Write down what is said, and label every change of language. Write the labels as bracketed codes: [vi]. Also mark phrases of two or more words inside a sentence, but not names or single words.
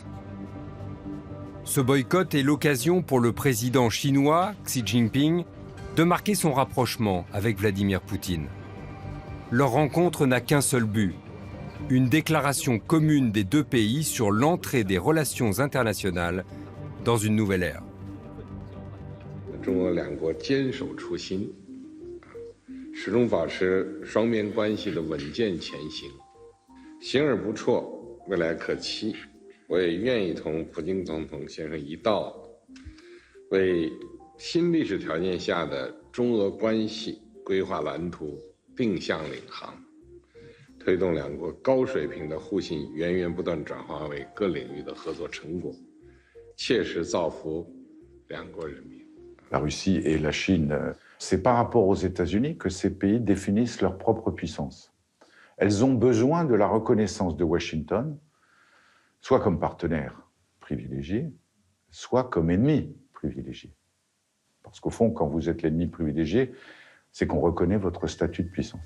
[fr] Ce boycott est l'occasion pour le président chinois, Xi Jinping, de marquer son rapprochement avec Vladimir Poutine. Leur rencontre n'a qu'un seul but, une déclaration commune des deux pays sur l'entrée des relations internationales dans une nouvelle ère. [zh] 中俄两国坚守初心，始终保持双边关系的稳健前行，行而不辍，未来可期。我也愿意同普京总统先生一道，为新历史条件下的中俄关系规划蓝图，定向领航，推动两国高水平的互信源源不断转化为各领域的合作成果，切实造福两国人民。 [fr] La Russie et la Chine, c'est par rapport aux États-Unis que ces pays définissent leur propre puissance. Elles ont besoin de la reconnaissance de Washington, soit comme partenaire privilégié, soit comme ennemi privilégié. Parce qu'au fond, quand vous êtes l'ennemi privilégié, c'est qu'on reconnaît votre statut de puissance.